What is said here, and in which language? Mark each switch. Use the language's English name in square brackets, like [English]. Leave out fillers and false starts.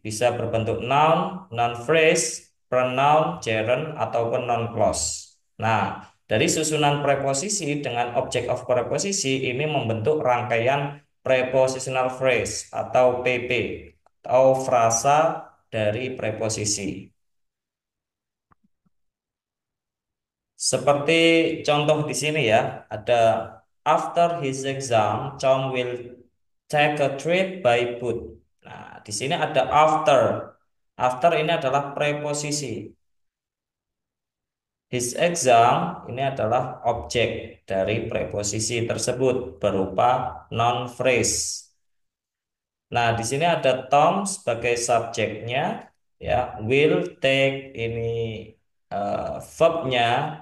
[Indonesian] Bisa berbentuk noun, noun phrase, pronoun, gerund, ataupun noun clause. Nah, dari susunan preposisi dengan object of preposisi ini membentuk rangkaian prepositional phrase atau PP atau frasa dari preposisi. Seperti contoh di sini ya, ada [English] after his exam, Tom will take a trip by boat. [Indonesian] Nah, di sini ada after. After ini adalah preposisi. His exam ini adalah objek dari preposisi tersebut berupa noun phrase. Nah, di sini ada Tom sebagai subjeknya, ya, will take ini verbnya.